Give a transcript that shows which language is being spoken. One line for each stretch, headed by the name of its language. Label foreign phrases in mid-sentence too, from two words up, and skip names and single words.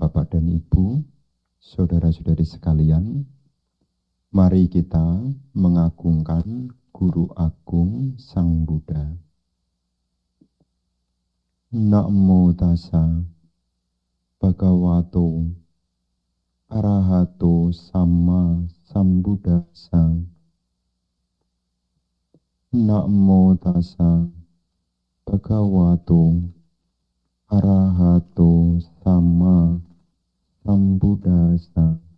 Indonesian: Bapak dan Ibu, saudara-saudari sekalian, mari kita mengagungkan Guru Agung Sang Buddha.
Pali: Namo tassa bhagavato arahato sama sambuddhassa. Namo tassa bhagavato arahato sama sambuddhassa.